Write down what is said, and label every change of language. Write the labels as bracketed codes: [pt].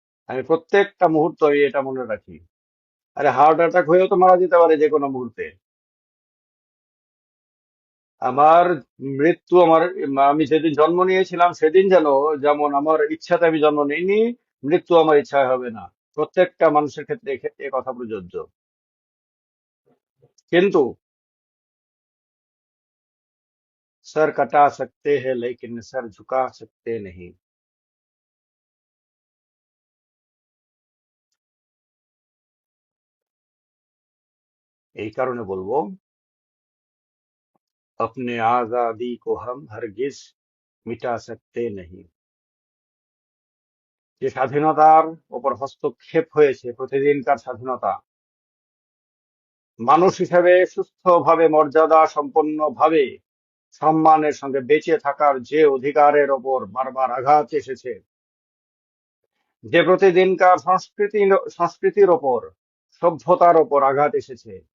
[bn] আমি প্রত্যেকটা মুহূর্ত এটা মনে রাখি। আরে হার্ট অ্যাটাক হয়েও তো মারা যেতে পারে যে কোনো মুহূর্তে। আমার মৃত্যু আমার, আমি যেদিন জন্ম নিয়েছিলাম সেদিন যেন, যেমন আমার ইচ্ছাতে আমি জন্ম নিইনি, মৃত্যু আমার ইচ্ছায় হবে না। প্রত্যেকটা মানুষের ক্ষেত্রে এ কথা প্রযোজ্য। [hi] কিন্তু सर कटा सकते हैं लेकिन सर झुका सकते नहीं। [bn] এই কারণে বলবো, [hi] अपने आजादी को हम हरगिज मिटा सकते नहीं। [bn] যে স্বাধীনতার উপর হস্তক্ষেপ হয়েছে, প্রতিদিনকার স্বাধীনতা, মানুষ হিসেবে সুস্থভাবে, মর্যাদা সম্পন্ন ভাবে, সম্মানের সঙ্গে বেঁচে থাকার যে অধিকারের ওপর বারবার আঘাত এসেছে, যে প্রতিদিনকার সংস্কৃতির ওপর, সভ্যতার ওপর আঘাত এসেছে,